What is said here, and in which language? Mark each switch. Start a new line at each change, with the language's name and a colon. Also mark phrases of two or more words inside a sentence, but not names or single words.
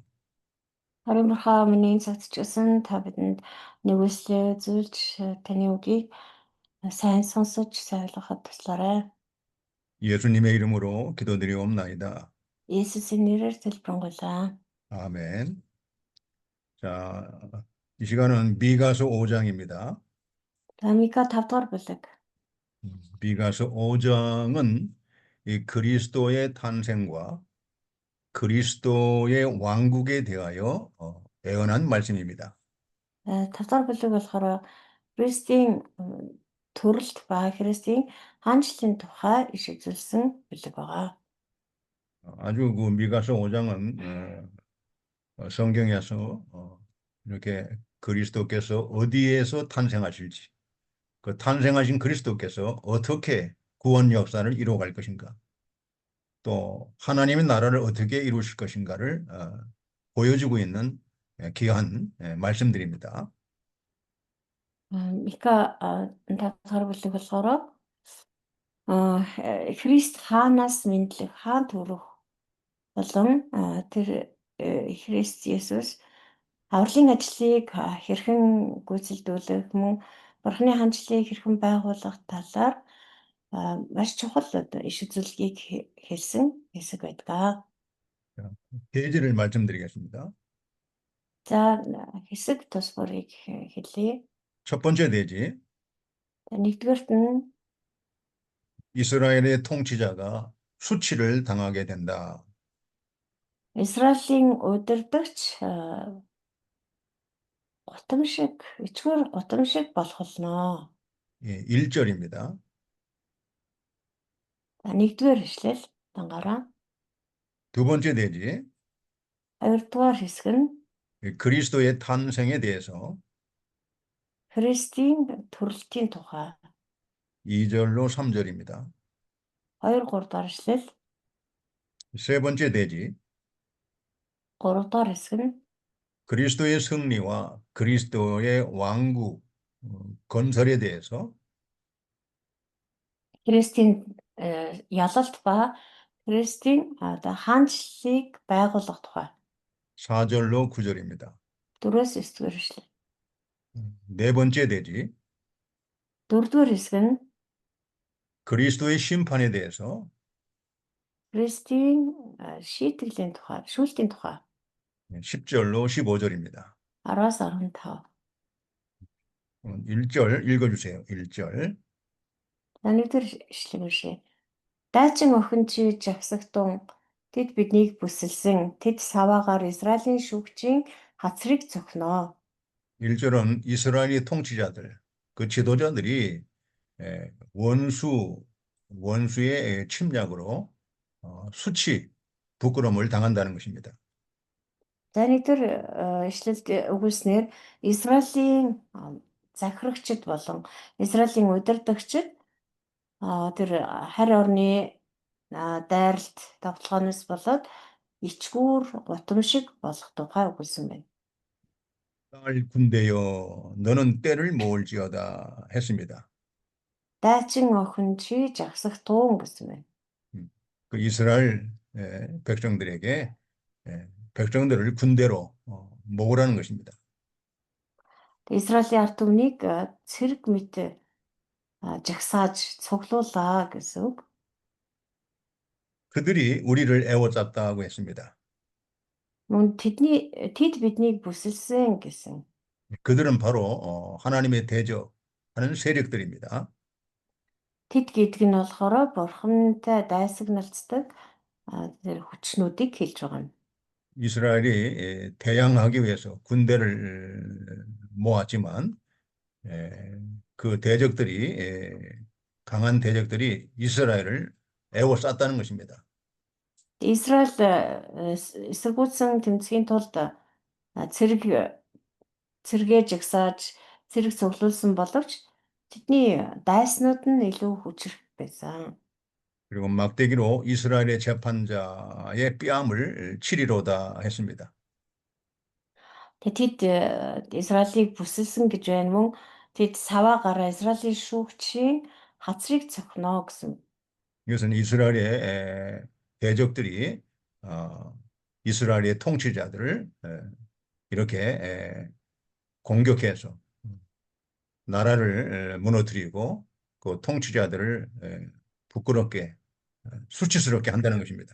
Mongolian: Харин бурхан миний цагт ч гэсэн та бидэнд нэгүслээ зүйлж таны үгийг сайн сонсож сайн ойлгоход туслаарай.
Korean: 예수님의 이름으로 기도드리옵나이다.
Mongolian: Есүсийн нэрээр залбирanгуйлаа.
Korean: 아멘. 자, 이 시간은 미가서 5장입니다.
Mongolian: За Мика 5 дугаар бүлэг.
Korean: 미가서 5장은 이 그리스도의 탄생과 그리스도의 왕국에 대하여 예언한 말씀입니다.
Mongolian: 5 дугаар бүлэг болохоор Христийн төрөлт ба Христийн хаанчлалын тухай иш үзүүлсэн бүлэг байгаа.
Korean: 아주 그 미가서 5장은 성경에서 이렇게 그리스도께서 어디에서 탄생하실지, 그 탄생하신 그리스도께서 어떻게 구원 역사를 이루어갈 것인가, 또 하나님의 나라를 어떻게 이루실 것인가를 보여주고 있는 귀한 말씀들입니다.
Mongolian: Мика 5 дугаар бүлэг болохоор Христ хаанаас мэдлэг, хаан төрөх болон тэр Христ Есүс авралын ажлыг хэрхэн гүйцэлдүүлэх мөн Бурхны хаанчлалыг хэрхэн байгуулах талаар маш чухал иш үзүүлгийг хэлсэн хэсэг байдаг.
Korean: 자, 대지를 말씀드리겠습니다.
Mongolian: За хэсэг тус бүрийг хэлье.
Korean: 첫 번째 대지,
Mongolian: Нэгдүгээрт нь
Korean: 이스라엘의 통치자가 수치를 당하게 된다.
Mongolian: Израилийн удирдагч ичгүүр гутам шиг болох болно.
Korean: 예, 1절입니다.
Mongolian: За нэгдүгээр хэшлэл дангараа.
Korean: 두 번째 대지,
Mongolian: Хоёрдугаар хэсэг нь
Korean: 그리스도의 탄생에 대해서
Mongolian: Христийн төрөлтийн тухай.
Korean: 2절로 3절입니다.
Mongolian: 2, 3 дугаар хэшлэл.
Korean: 세 번째 대지,
Mongolian: 3 дугаар хэсэг нь
Korean: 그리스도의 승리와 그리스도의 왕국 건설에 대해서
Mongolian: Христийн ялалт ба Христийн хаанчлалыг байгуулах тухай.
Korean: 4절로 9절입니다.
Mongolian: 4-9 дугаар хэшлэл.
Korean: 네 번째 대지,
Mongolian: 4-р хэсэг нь
Korean: 그리스도의 심판에 대해서
Mongolian: Христийн шийтгэлийн тухай, шүүлтийн тухай.
Korean: 10절로 15절입니다.
Mongolian: 10-аас 15.
Korean: 1절 읽어주세요. 1절.
Mongolian: За нэгдүгээр хэшлэг уншия. Дайчин охин чи жагсагтун тэд биднийг бүсэлсэн тэд саваагаар Израилийн шүүгчийн хацрыг цохноо.
Korean: 1절은 이스라엘의 통치자들, 그 지도자들이 원수의 침략으로 수치, 부끄러움을 당한다는 것입니다.
Mongolian: За нэгдүгээр хэшлэлд өгүүлснээр Израилийн захирагчид болон Израилийн удирдагчид тэр харь орны дайралт тогтолгооноос болоод ичгүүр гутам шиг болох тухай өгүүлсэн байна.
Korean: 딸 군대여 너는 때를 모을지어다 했습니다.
Mongolian: Дайчин охин чи жагсагтун гэсэн байна.
Korean: 그 이스라엘 백성들에게 백성들을 군대로 모으라는 것입니다.
Mongolian: Израилийн ард түмнийг цэрэг мэт жагсааж цуглуулаа гэсэн үг.
Korean: 그들이 우리를 애워쌌다고 했습니다.
Mongolian: Мөн тэд биднийг бүсэлсэн гэсэн.
Korean: 그들은 바로 하나님의 대적하는 세력들입니다.
Mongolian: Тэд гэдэг нь болохоор бурхантай дайсагналцдаг тэр хүчнүүдийг хэлж байгаа юм.
Korean: 이스라엘이 대항하기 위해서 군대를 모았지만 그 대적들이 강한 대적들이 이스라엘을 에워쌌다는 것입니다.
Mongolian: Израиль эсэргүүцсэн тэмцэхийн тулд цэрэг цэргээ жагсааж цэрэг цуглуулсан боловч тэдний дайснууд нь илүү хүчрэх байсан.
Korean: 그리고 막대기로 이스라엘의 재판자의 뺨을 치리로다 했습니다.
Mongolian: Тэд Израилийг бүсэлсэн гэж байна мөн тэд саваагаар Израилийн шүүгчийн хацрыг цохино гэсэн.
Korean: 이것은 이스라엘의 대적들이 이스라엘의 통치자들을 이렇게 공격해서 나라를 무너뜨리고 그 통치자들을 부끄럽게 수치스럽게 한다는 것입니다.